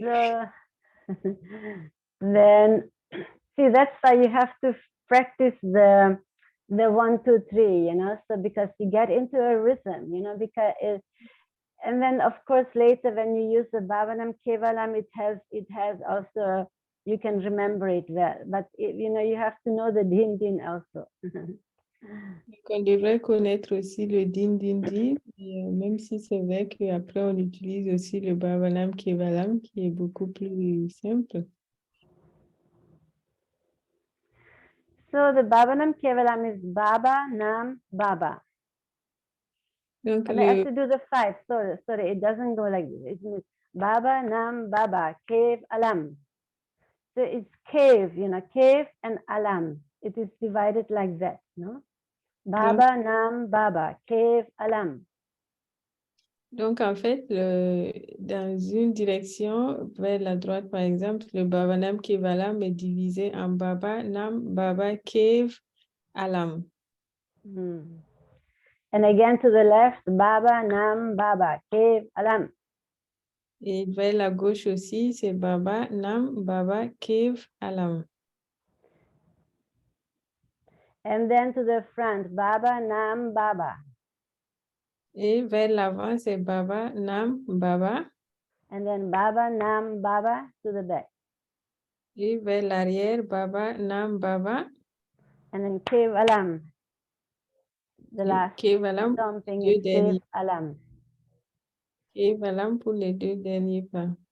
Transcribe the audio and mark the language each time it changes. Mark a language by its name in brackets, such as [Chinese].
[English] So then, see, that's why you have to practice the 1, 2, 3, you know, so because you get into a rhythm, you know, because and then of course later when you use the Bhavanam Kevalam, it has also, you can remember it well, but you know, you have to know the din din also. [French] Donc, on devrait connaître aussi le din din din, et, même si c'est vrai qu'après on utilise aussi le bhavanam kevalam qui est beaucoup plus simple. [English] So the Bhavanam Kevalam is Baba, Nam, Baba. [French] Donc, [English] And I have to do the 5. Sorry, it doesn't go like this. It means Baba, Nam, Baba, Kev, Alam. So it's Kev, Kev and Alam. It is divided like that, no? Baba, Nam, Baba, Kev, Alam. [French] Donc, en fait, dans une direction, vers la droite, par exemple, le Bhavanam Kevalam est divisé en Baba, Nam, Baba, Kev, Alam. [English] And again to the left, Baba, Nam, Baba, Kev, Alam. [French] Et vers la gauche aussi, c'est Baba, Nam, Baba, Kev, Alam. [English] And then to the front, Baba, Nam, Baba. [French] Et vers l'avant, c'est Baba, Nam, Baba. [English] And then Baba, Nam, Baba to the back. [French] Et vers l'arrière, Baba, Nam, Baba. [English] And then Kev, Alam. The last [French] Kev, Alam, [English] something [French] deux [English] is Kev, [French] derniers. [English] Alam. [French] Kev, Alam pour les deux derniers pas.